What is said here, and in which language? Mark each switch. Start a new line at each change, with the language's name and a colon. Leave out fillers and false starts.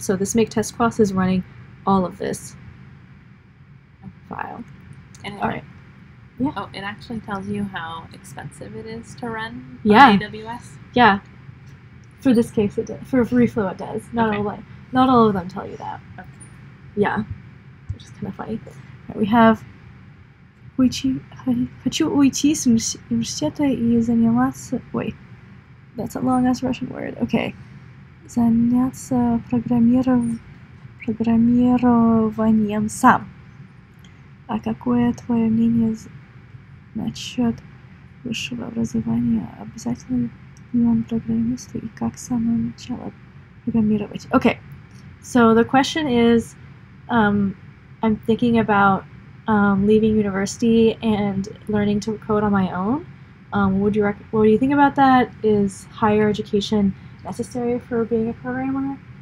English: So this make test quas is running all of this file. And it, All right. Yeah. Oh, it actually tells you how expensive it is to run Yeah. on AWS? Yeah. For this case, it does. For Reflow, it does. Not all of them tell you that. Okay. Yeah. Which is kind of funny. Right, we have
Russian: хочу уйти с университета и заниматься...
English: Wait. That's a long-ass Russian word. Okay.
Russian: Заняться программированием сам. А какое твое мнение насчет высшего образования? Обязательно ли он программист и как с самого начала программировать?
English: Okay, so the question is, I'm thinking about leaving university and learning to code on my own. What do you think about that? Is higher education necessary for being a programmer?